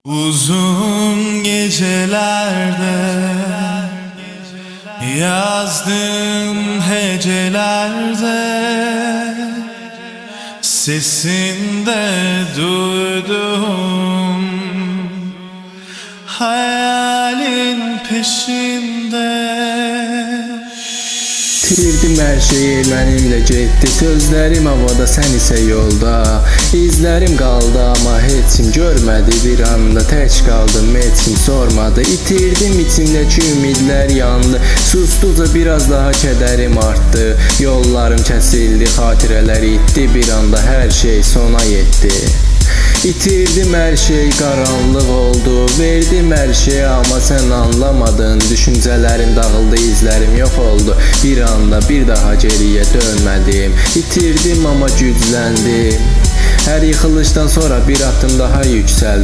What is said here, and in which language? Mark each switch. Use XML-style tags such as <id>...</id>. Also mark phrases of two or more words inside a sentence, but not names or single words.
<tr>Uzun gecelerde yazdım hecelerde, sesinde duydum hayalin peşinde.</tr> <az>Tirdim her şeyi mənimlə getdi, sözlərim havada, sən isə yolda. İzlərim qaldı amma heç kim görmədi, bir anda tək qaldım, heç kim sormadı. İtirdim içimdəki ümidlər yandı, sustuca biraz daha kədərim artdı. Yollarım kəsildi, xatirələr itdi, bir anda hər şey sona yetdi. İtirdim her şey, qaranlıq oldu, verdim her şeyi ama</az> <tr>sen anlamadın.</tr> <az>Düşüncələrim dağıldı, izlərim yok oldu, bir anda bir daha geriye dönmədim. İtirdim ama gücləndim.</az> <tr>Her yıkılıştan sonra bir adım daha yükseldim.</tr>